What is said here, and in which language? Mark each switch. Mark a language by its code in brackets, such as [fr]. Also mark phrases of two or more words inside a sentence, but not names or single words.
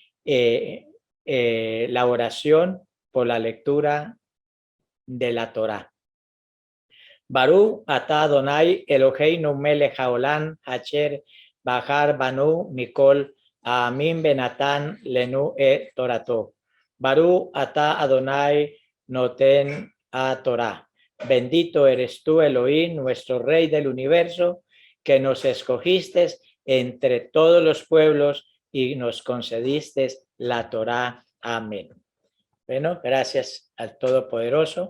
[es] la oración por la lectura de la Torá. [he] ברוך אתה אדוני אלוהינו מלך העולם אשר בחר בנו מכל העמים ונתן לנו את תורתו. ברוך אתה אדוני נותן התורה. [es] Bendito eres tú, Elohim, nuestro Rey del universo, que nos escogiste entre todos los pueblos y nos concediste la Torá. Amén. Bueno, gracias al Todopoderoso.